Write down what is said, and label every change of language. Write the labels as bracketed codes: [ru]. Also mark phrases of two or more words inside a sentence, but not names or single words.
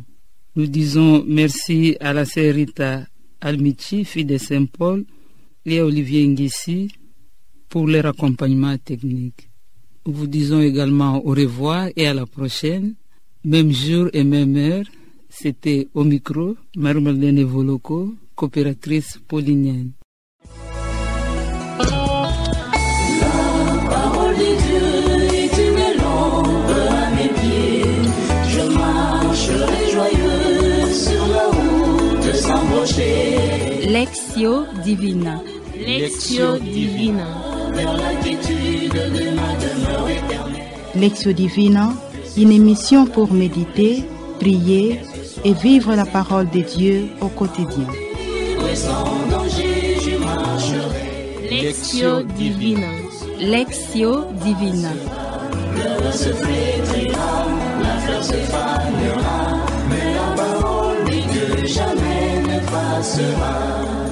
[fr] Nous disons merci à la sœur Rita Almichi, fille de Saint-Paul, et à Olivier Nguissi pour leur accompagnement technique. Nous vous disons également au revoir et à la prochaine, même jour et même heure. C'était au micro, Marie-Madeleine Voloko, coopératrice paulinienne. Lectio Divina. Lectio Divina. Lectio Divina, une émission pour méditer, prier et vivre la parole de Dieu au quotidien. Lectio Divina. Lectio Divina. Le se flétrira, la fleur se fanera, mais la parole de Dieu jamais ne passera.